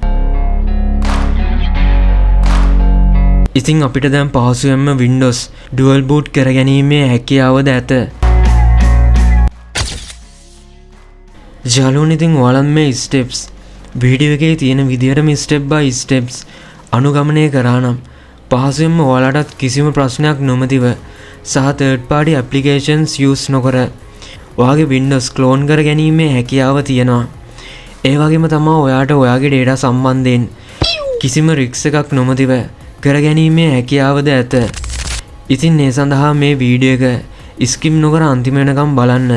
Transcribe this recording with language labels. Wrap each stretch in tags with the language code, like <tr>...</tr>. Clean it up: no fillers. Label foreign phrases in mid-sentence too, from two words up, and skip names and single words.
<si>ඉතින් අපිට දැන් පහසුවෙන්ම Windows</si> <en>dual boot</en> <si>කරගැනීමේ හැකියාවද ඇත. යාළුවනේ ඉතින් ඔයාලන් මේ steps වීඩියෝ එකේ තියෙන විදිහටම</si> <en>step by steps</en> <si>අනුගමනය කරා නම් පහසුවෙන්ම ඔයාලටත් කිසිම ප්‍රශ්නයක් නොමැතිව සහ</si> <en>third party applications use</en> <si>නොකර ඔයාගේ Windows clone කර ගැනීමේ හැකියාව තියෙනවා. ඒ වගේම තමයි ඔයාට ඔයාගේ data සම්බන්ධයෙන් කිසිම risks එකක් නොමැතිව කර ගැනීමේ හැකියාවද ඇත. ඉතින් ඒ සඳහා මේ වීඩියෝ එක skip නොකර අන්තිම වෙනකම් බලන්න.</si>